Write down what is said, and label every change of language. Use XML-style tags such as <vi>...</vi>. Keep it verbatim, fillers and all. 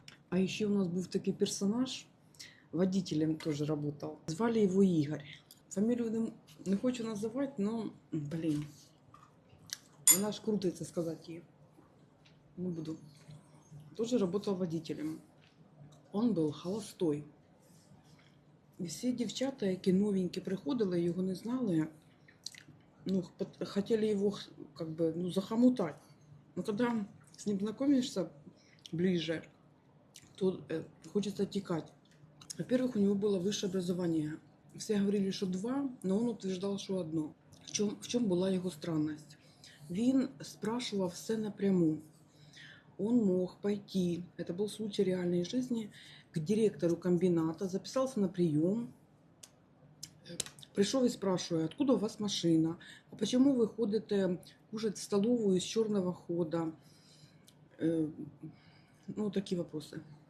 <ru>А еще у нас был такой персонаж, водителем тоже работал. Звали его Игорь. Фамилию не хочу называть, но, блин, она ж крутится сказать ей. Не буду. Тоже работал водителем. Он был холостой.</ru> <uk>І всі дівчата, які новенькі приходили, його не знали, ну, пот- хотіли його</uk> <ru>как бы, ну, захомутать. Но когда с ним знакомишься ближе, то э, хочется текать. Во-первых, у него было высшее образование. Все говорили, что два, но он утверждал, что одно. В чем, в чем была его странность? Він спрашивал все напряму. Он мог пойти, это был случай реальной жизни, к директору комбината, записался на прием, пришел и спрашивает, откуда у вас машина, а почему вы ходите кушать в столовую из черного хода, Э, ну, такие вопросы.</ru>